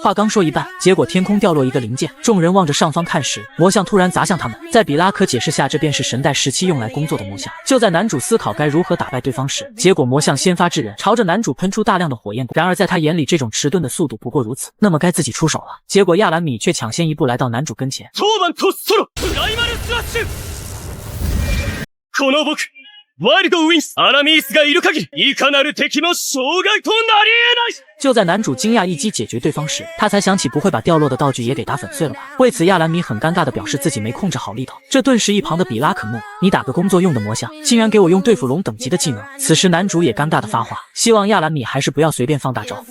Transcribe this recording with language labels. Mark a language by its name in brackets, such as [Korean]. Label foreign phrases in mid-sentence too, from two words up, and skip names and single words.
[Chinese] 话刚说一半，结果天空掉落一个零件，众人望着上方看时，魔像突然砸向他们。在比拉可解释下，这便是神代17用来工作的魔像。就在男主思考该如何打败对方时，结果魔像先发制人，朝着男主喷出大量的火焰。然而在他眼里，这种迟钝的速度不过如此，那么该自己出手了。结果亚兰米却抢先一步来到男主跟前。 [Japanese] この僕、ワイルドウィンス、アラミースがいる限り、いかなる敵も障害となり得ない。 [Chinese] 就在男主惊讶一击解决对方时，他才想起不会把掉落的道具也给打粉碎了吧。为此亚兰米很尴尬地表示自己没控制好力道。这顿时一旁的比拉可怒，你打个工作用的魔像，竟然给我用对付龙等级的技能。此时男主也尴尬地发话，希望亚兰米还是不要随便放大招。